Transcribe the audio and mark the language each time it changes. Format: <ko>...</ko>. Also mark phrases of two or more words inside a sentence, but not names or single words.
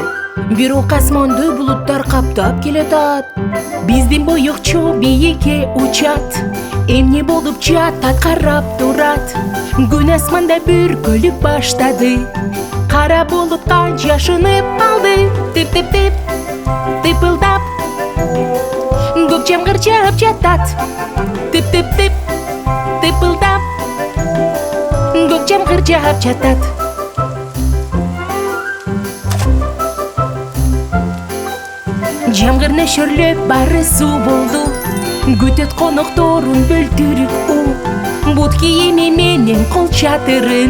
<ky>Бирок асманды булуттар каптап келатат. Биздин боёкчу бийикке учат. Эмне болуп жатат карап турат. Күн асманда бүркөлүп баштады. Кара булутка жашынып калды. Тип-тип-тип, тыпылдап. Көк жамгыр жаап жатат. Тип-тип-тип, тыпылдап. Көк жамгыр жаап жатат. Жамгыр нөшөрлөп бары суу болду. Күтөт конокторун бөлтүрүк у. Бут кийими менен кол чатырын.</ky>